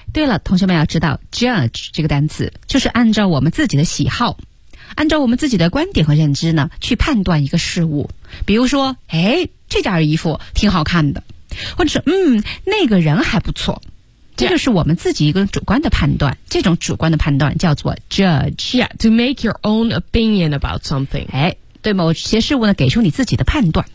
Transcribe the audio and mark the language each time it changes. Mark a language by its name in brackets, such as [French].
[Chinese] 对了，同学们要知道 judge 这个单词就是按照我们自己的喜好，按照我们自己的观点和认知呢去判断一个事物。比如说，哎，这件衣服挺好看的，或者是那个人还不错，这就是我们自己一个主观的判断。这种主观的判断叫做 judge. [English] Yeah, to make your own opinion about something. [Chinese] 哎，对某些事物呢给出你自己的判断。